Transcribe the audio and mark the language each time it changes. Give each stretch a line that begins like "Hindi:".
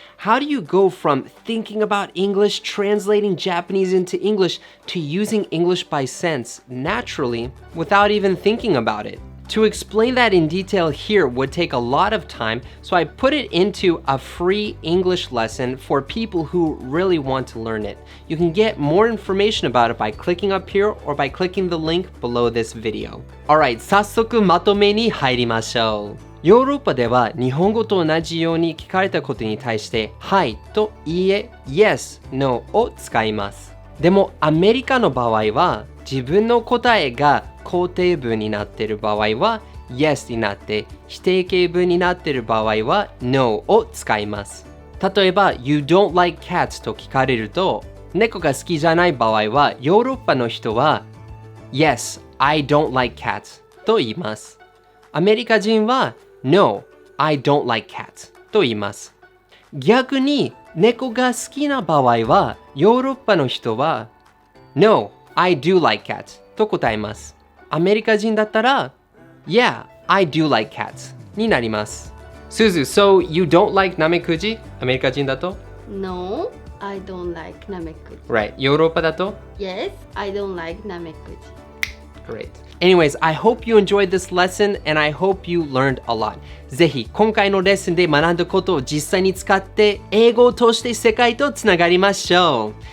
English: How do you go from thinking about English, translating Japanese into English, to using English by sense naturally without even thinking about it? To explain that in detail here would take a lot of time, so I put it into a free English lesson for people who really want to learn it. You can get more information about it by clicking up here or by clicking the link below this video.
Japanese: Alright, 早速まとめに入りましょう。ヨーロッパでは日本語と同じように聞かれたことに対してはいといいえ Yes, No を使います。でもアメリカの場合は自分の答えが肯定文になっている場合は Yes になって否定形文になっている場合は No を使います。例えば
English: You don't like cats
Japanese: と聞かれると猫が好きじゃない場合はヨーロッパの人は
English: Yes, I don't like cats
Japanese: と言います。アメリカ人は
English: No, I don't like cats
Japanese: と言います。逆に猫が好きな場合はヨーロッパの人は
English: No, I do like cats
Japanese: と答えます。アメリカ人だったら
English: Yeah, I do like cats
Japanese: になります。
English: Suzu, so you don't like ナメクジ？
Japanese: アメリカ人だと
English: No, I don't like namekuji.
Japanese: Right, ヨーロッパだと
English: Yes, I don't like namekuji. Great. Anyways, I hope you enjoyed this lesson and I hope you learned a lot.
Japanese: ぜひ今回のレッスンで学んだことを実際に使って英語を通して世界とつながりましょう。